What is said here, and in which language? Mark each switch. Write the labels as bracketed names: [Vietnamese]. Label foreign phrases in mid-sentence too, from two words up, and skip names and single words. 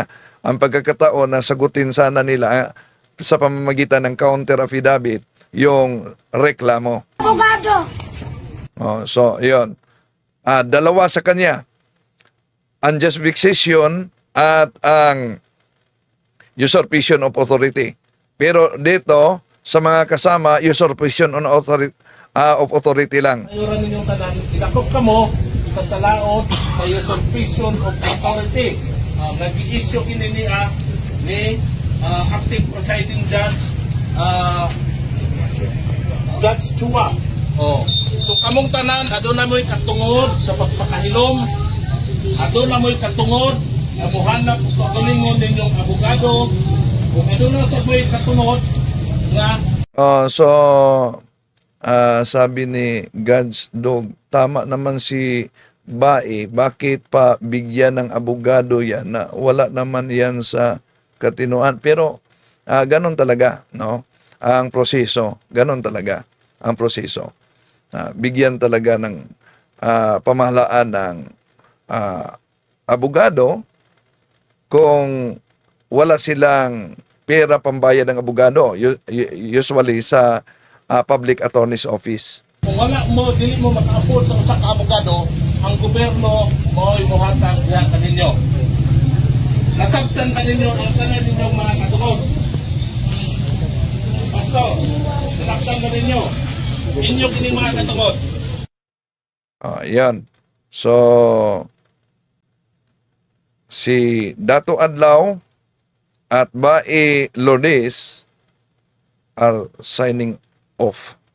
[Filipino] Ang pagkakataon na sagutin sana nila sa pamamagitan ng [English] counter affidavit [Filipino] yung reklamo. Abogado. So, yun. Dalawa sa kanya. [English] Unjust vexation [Filipino] at ang [English] usurpation of authority. [Filipino] Pero dito, sa mga kasama, [English] usurpation of authority lang. [Cebuano] Ayuran ninyong tanan, idakop ka mo sa salaod sa [English] usurpation of authority. [Cebuano] Nag-i-issue kini ni Acting Presiding Judge Judge Chua. So kamong tanan, aduna mo'y katungod sa pagpakahilom, aduna mo'y katungod na muhanap ug kagalingon ninyong abogado, kung aduna sa mo'y katungod nga [Filipino] sabi ni God's Dog, tama naman si Bae, bakit pa bigyan ng abogado yan na wala naman yan sa katinuan. Pero ganon talaga, no? Ang proseso, ganon talaga ang proseso. Bigyan talaga ng pamahalaan ng abogado kung wala silang pera pambayad ng abogado, usually sa [English] public attorney's office. [Cebuano] Kung wala mo, dili mo maka-afford sa usa ka abogado, ang gobyerno mo'y muhatag diha kaninyo. Nasabtan kaninyo ang tanan ninyong mga katungod. Pastor, nasabtan kaninyo. Inyo kining mga katungod. [English] Yan. So, si Dato Adlaw at Bae Lourdes are signing off.